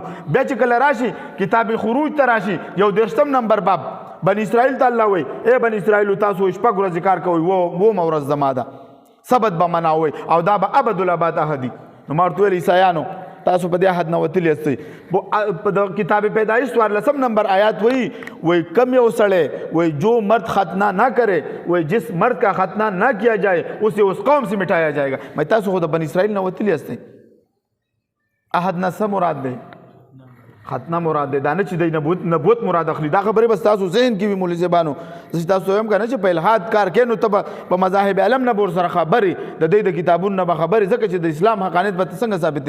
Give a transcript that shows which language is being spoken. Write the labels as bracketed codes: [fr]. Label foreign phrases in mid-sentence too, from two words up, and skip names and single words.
[ps] بیا چې کله راشي کتاب خروج ته راشي 21 نمبر باب بنی اسرائیل ته الله وی اے بنی اسرائیل تاسو شپږ ورځې کار کوئ و ورځ زما ده سبت به مناوئ او دا به ابدالاباد عهدي. نو ما ورته ویل عیسایانو تاسو په دې عهد نه وتلي یاستئ. په د کتاب پیدایش 14 نمبر آیات وی کم یو سړی وی [ur] جو مرد ختنہ نہ کرے وی جس مرد کا ختنہ نہ کیا جائے اسے اس قوم سے مٹایا جائے گا. [ps] میں تاسو خو د بنی اسرائیل نه وتلي یاستئ. عهد نه څه مراد دی؟ ختنه مراد دی. دا نه چې دی نبوت مراد اخلي. دا خبرې بس تاسو ذهن کې وي مولوي صاحبانو. زه تاسو وایم که نه چې په الحاد کار کوې نو ته به په مذاهب علم نه به ورسره خبرې د دوی د کتابونو نه به خبرې ځکه چې د اسلام حقانیت به ته څنګه ثابتې.